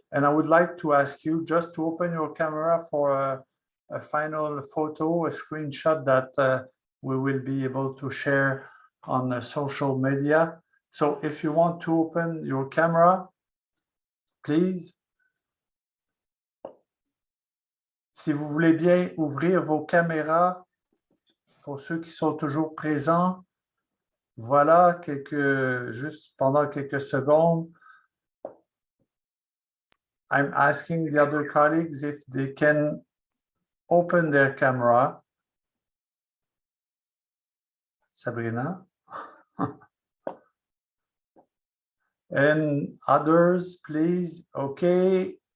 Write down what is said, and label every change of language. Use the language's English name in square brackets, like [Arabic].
[English] And I would like to ask you just to open your camera for a final photo, a screenshot that we will be able to share on social media. So if you want to open your camera, please. [French] Si vous voulez bien ouvrir vos caméras, pour ceux qui sont toujours présents, voilà, juste pendant quelques secondes. [English] I'm asking the other colleagues if they can open their camera. Sabrina. And others, please. Okay.